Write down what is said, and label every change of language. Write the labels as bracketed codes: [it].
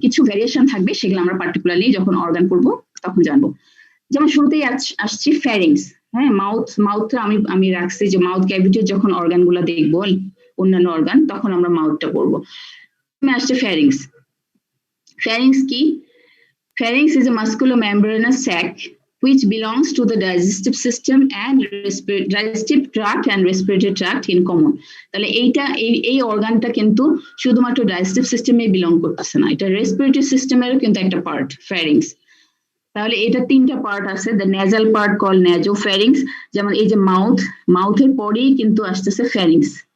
[bn] কিছু ভ্যারিয়েশন থাকবে, সেগুলো আমরা পার্টিকুলারলি যখন অর্গান করবো তখন জানবো। যেমন শুরুতেই আসছি ফ্যারিংস, হ্যাঁ, মাউথ আমি রাখছি যে মাউথ ক্যাভিটির যখন অর্গানগুলো দেখবো অন্যান্য অর্গান, তখন আমরা মাউথটা করবো। আসছে ফ্যারিংস। ফ্যারিংস কি? [en] Pharynx is a musculomembranous sac which belongs to the digestive system and digestive tract and respiratory tract in common. [bn] তাহলে এই অর্গানটা কিন্তু শুধুমাত্র ডাইজেস্টিভ সিস্টেমে বিলং করতেছে না, এটা রেসপিরেটরি সিস্টেমেরও কিন্তু একটা পার্ট ফ্যারিংস। তাহলে এটা তিনটা পার্ট আছে, [en] the nasal part call nasopharynx, [bn] যেমন এই যে মাউথের পরেই কিন্তু আসতেছে ফ্যারিংস।